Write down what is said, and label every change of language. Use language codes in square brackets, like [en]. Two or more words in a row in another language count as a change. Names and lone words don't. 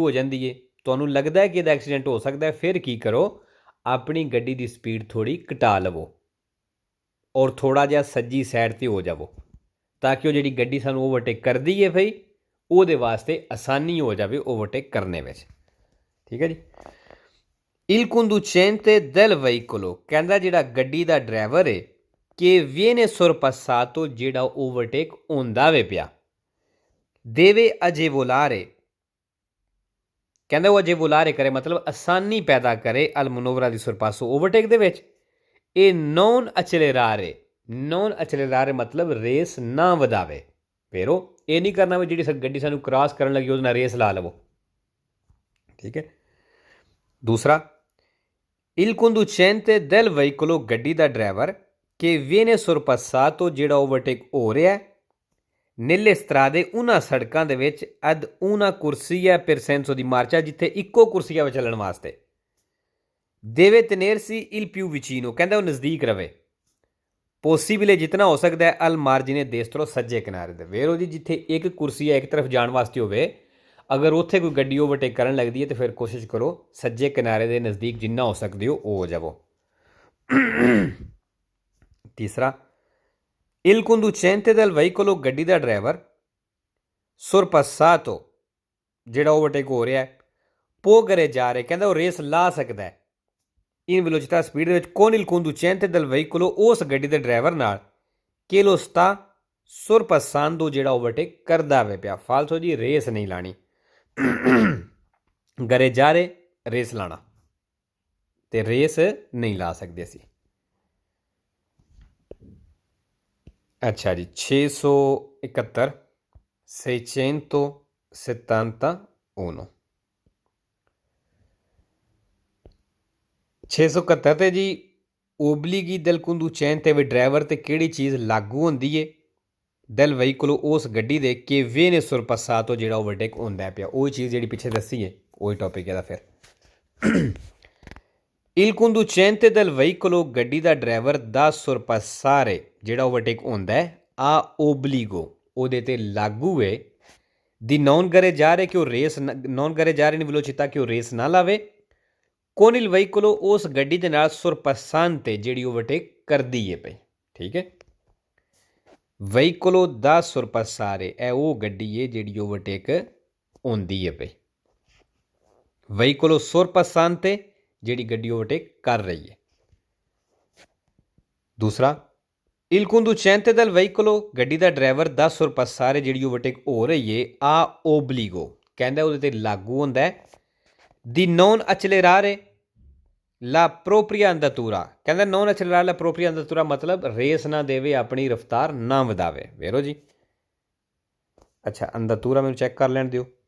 [pa] ਹੋ ਜਾਂਦੀ ਹੈ ਤੁਹਾਨੂੰ ਲੱਗਦਾ ਹੈ ਕਿ ਇਹਦਾ ਐਕਸੀਡੈਂਟ ਹੋ ਸਕਦਾ ਹੈ ਫਿਰ ਕੀ ਕਰੋ ਆਪਣੀ ਗੱਡੀ ਦੀ ਸਪੀਡ ਥੋੜ੍ਹੀ ਘਟਾ ਲਵੋ ਔਰ ਥੋੜ੍ਹਾ ਜਿਹਾ ਸੱਜੀ ਸਾਈਡ 'ਤੇ ਹੋ ਜਾਵੋ ਤਾਂ ਕਿ ਉਹ ਜਿਹੜੀ ਗੱਡੀ ਸਾਨੂੰ ਓਵਰਟੇਕ ਕਰਦੀ ਹੈ ਭਈ ਉਹਦੇ ਵਾਸਤੇ ਆਸਾਨੀ ਹੋ ਜਾਵੇ ਓਵਰਟੇਕ ਕਰਨੇ ਵਿੱਚ ਠੀਕ ਹੈ ਜੀ [it] Il conducente del veicolo [pa] ਕਹਿੰਦਾ ਜਿਹੜਾ ਗੱਡੀ ਦਾ ਡਰਾਈਵਰ ਹੈ ਕਿ [it] viene sorpassato [pa] ਜਿਹੜਾ ਓਵਰਟੇਕ ਹੁੰਦਾ ਵੇ ਪਿਆ [it] deve agevolare [pa] ਕਹਿੰਦਾ ਉਹ agevolare ਕਰੇ ਮਤਲਬ ਆਸਾਨੀ ਪੈਦਾ ਕਰੇ [it] al manovra di sorpasso [pa] ਓਵਰਟੇਕ ਦੇ ਵਿੱਚ ਇਹ [it] non accelerare [pa] ਮਤਲਬ ਰੇਸ ਨਾ ਵਧਾਵੇ ਫਿਰ ਉਹ ਇਹ ਨਹੀਂ ਕਰਨਾ ਵੀ ਜਿਹੜੀ ਗੱਡੀ ਸਾਨੂੰ ਕ੍ਰਾਸ ਕਰਨ ਲੱਗੀ ਉਹਦੇ ਨਾਲ ਰੇਸ ਲਾ ਲਵੋ ਠੀਕ ਹੈ ਦੂਸਰਾ Il [it] conducente del veicolo [pa] ਗੱਡੀ ਦਾ ਡਰਾਈਵਰ [it] che viene sorpassato [pa] ਜਿਹੜਾ ਓਵਰਟੇਕ ਹੋ ਰਿਹਾ [it] nelle strade [pa] ਉਹਨਾਂ ਸੜਕਾਂ ਦੇ ਵਿੱਚ [it] ad una corsia per senso di marcia [pa] ਜਿੱਥੇ ਇੱਕੋ ਕੁਰਸੀਆ ਵਿੱਚ ਚੱਲਣ ਵਾਸਤੇ [it] deve tenersi il più vicino [pa] ਕਹਿੰਦਾ ਉਹ ਨਜ਼ਦੀਕ ਰਵੇ ਪੋਸੀਬਲ ਜਿਤਨਾ ਹੋ ਸਕਦਾ ਹੈ [it] al margine destro [pa] ਸੱਜੇ ਕਿਨਾਰੇ ਦੇ ਵੇਰੋ ਜੀ ਜਿੱਥੇ ਇੱਕ ਕੁਰਸੀ ਹੈ ਇੱਕ ਤਰਫ ਜਾਣ ਵਾਸਤੇ ਹੋਵੇ ਅਗਰ ਉੱਥੇ ਕੋਈ ਗੱਡੀ ਓਵਰਟੇਕ ਕਰਨ ਲੱਗਦੀ ਹੈ ਤਾਂ ਫਿਰ ਕੋਸ਼ਿਸ਼ ਕਰੋ ਸੱਜੇ ਕਿਨਾਰੇ ਦੇ ਨਜ਼ਦੀਕ ਜਿੰਨਾ ਹੋ ਸਕਦੇ ਹੋ ਜਾਵੋ ਤੀਸਰਾ [it] il conducente del veicolo [pa] ਗੱਡੀ ਦਾ ਡਰਾਈਵਰ sorpassato ਜਿਹੜਾ ਓਵਰਟੇਕ ਹੋ ਰਿਹਾ [it] può gareggiare [pa] ਕਹਿੰਦਾ ਉਹ ਰੇਸ ਲਾ ਸਕਦਾ ਹੈ [it] in velocità [pa] ਸਪੀਡ ਦੇ ਵਿੱਚ [it] con il conducente del veicolo [pa] ਉਸ ਗੱਡੀ ਦੇ ਡਰਾਈਵਰ ਨਾਲ [it] che lo sta sorpassando [pa] ਜਿਹੜਾ ਓਵਰਟੇਕ ਕਰਦਾ ਵੇ ਪਿਆ ਫਾਲਤੂ ਜੀ ਰੇਸ ਨਹੀਂ ਲਾਣੀ gareggiare ਰੇਸ ਲਾਣਾ ਤੇ ਰੇਸ ਨਹੀਂ ਲਾ ਸਕਦੇ ਅਸੀਂ ਅੱਛਾ ਜੀ 671 671 671 ਤੇ ਜੀ [it] obblighi del conducente [pa] ਵੀ ਡਰਾਈਵਰ ਤੇ ਕਿਹੜੀ ਚੀਜ਼ ਲਾਗੂ ਹੁੰਦੀ ਏ [it] del veicolo [pa] ਉਸ ਗੱਡੀ ਦੇ ਕਿ [it] viene sorpassato [pa] ਜਿਹੜਾ ਓਵਰਟੇਕ ਹੁੰਦਾ ਪਿਆ ਉਹ ਚੀਜ਼ ਜਿਹੜੀ ਪਿੱਛੇ ਦੱਸੀ ਹੈ ਉਹੀ ਟੌਪਿਕ ਇਹਦਾ ਫਿਰ [it] il conducente del veicolo [pa] ਗੱਡੀ ਦਾ ਡਰਾਈਵਰ [it] da sorpassare [pa] ਜਿਹੜਾ ਓਵਰਟੇਕ ਹੁੰਦਾ ਆ obbligo ਉਹਦੇ ਤੇ ਲਾਗੂ ਹੈ ਦੀ [it] non gareggiare [pa] ਕਿ ਉਹ ਰੇਸ [it] non gareggiare in velocità [pa] ਕਿ ਉਹ ਰੇਸ ਨਾ ਲਾਵੇ [it] con il veicolo [pa] ਉਸ ਗੱਡੀ ਦੇ ਨਾਲ sorpassante ਜਿਹੜੀ ਓਵਰਟੇਕ ਕਰਦੀ ਹੈ ਪਈ ਠੀਕ ਹੈ [it] veicolo da sorpassare [pa] ਇਹ ਉਹ ਗੱਡੀ ਹੈ ਜਿਹੜੀ ਓਵਰਟੇਕ ਹੁੰਦੀ ਹੈ ਪਈ [it] veicolo sorpassante [pa] ਜਿਹੜੀ ਗੱਡੀ ਓਵਰਟੇਕ ਕਰ ਰਹੀ ਹੈ ਦੂਸਰਾ [it] il conducente del veicolo [pa] ਗੱਡੀ ਦਾ ਡਰਾਈਵਰ [it] da sorpassare [pa] ਜਿਹੜੀ ਓਵਰਟੇਕ ਹੋ ਰਹੀ ਹੈ ਆ obbligo ਕਹਿੰਦਾ ਉਹਦੇ ਤੇ ਲਾਗੂ ਹੁੰਦਾ ਹੈ [it] di non accelerare la propria andatura [pa] ਕਹਿੰਦਾ [it] non accelerare la propria andatura [pa] ਮਤਲਬ ਰੇਸ ਨਾ ਦੇਵੇ ਆਪਣੀ ਰਫਤਾਰ ਨਾ ਵਧਾਵੇ ਵੇਰੋ ਜੀ ਅੱਛਾ ਅੰਦਾਤੂਰਾ ਮੈਨੂੰ ਚੈੱਕ ਕਰ ਲੈਣ ਦਿਓ